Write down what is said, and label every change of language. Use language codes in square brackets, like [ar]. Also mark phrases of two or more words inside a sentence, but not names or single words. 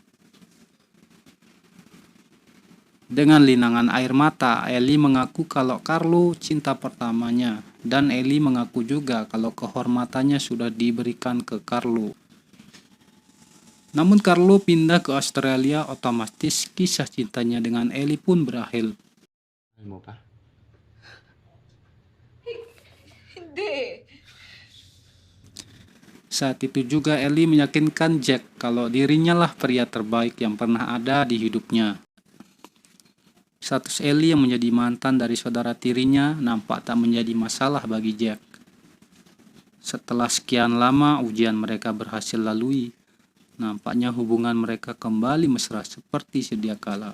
[id] Dengan linangan air mata, Ellie mengaku kalau Carlo cinta pertamanya, dan Ellie mengaku juga kalau kehormatannya sudah diberikan ke Carlo. Namun Carlo pindah ke Australia, otomatis kisah cintanya dengan Ellie pun berakhir. [tl] Mahal mo pa? Hindi. [id] Saat itu juga Ellie meyakinkan Jack kalau dirinya lah pria terbaik yang pernah ada di hidupnya. Status Ellie yang menjadi mantan dari saudara tirinya nampak tak menjadi masalah bagi Jack. Setelah sekian lama ujian mereka berhasil lalui, nampaknya hubungan mereka kembali mesra seperti sedia kala.